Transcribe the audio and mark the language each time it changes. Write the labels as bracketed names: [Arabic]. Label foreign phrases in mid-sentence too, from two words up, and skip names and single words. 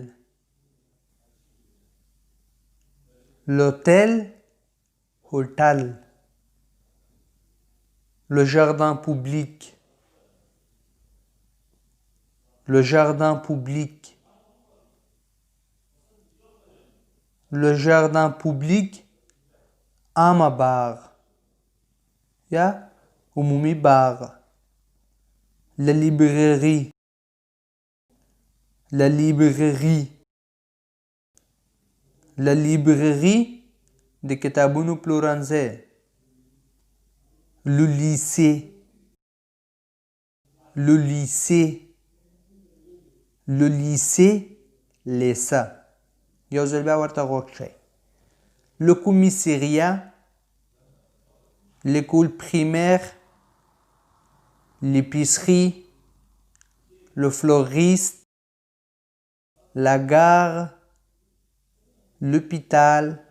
[French] L'hôtel hôtel. Le jardin public. Le jardin public. Le jardin public [Pashto] عامه باغ یا عمومي باغ. [French] La librairie. La librairie. La librairie [Pashto] د کتابونو پلورنځی. [French] Le lycée. Le lycée. Le lycée لیسه. [Pashto] یو ځل بیا ورته غوږ شئ. [French] Le commissariat. L'école primaire. L'épicerie. Le fleuriste. La gare. L'hôpital.